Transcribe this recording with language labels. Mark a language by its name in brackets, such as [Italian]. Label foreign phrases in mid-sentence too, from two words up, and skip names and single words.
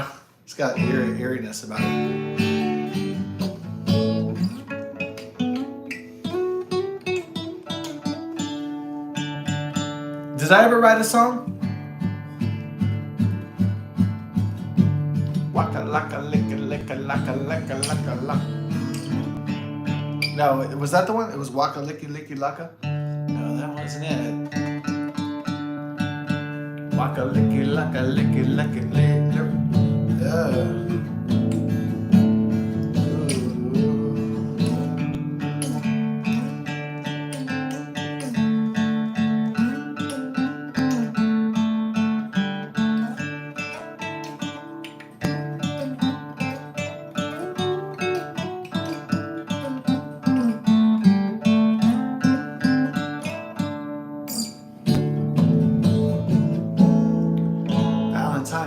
[English] It's got eeriness about it. Did I ever write a song? Waka laka licka licka laka laka laka laka. No, was that the one? It was Waka Licky Licky Laka? No, that wasn't it. Waka Licky Laka Licky Licky Licky. Valentine, I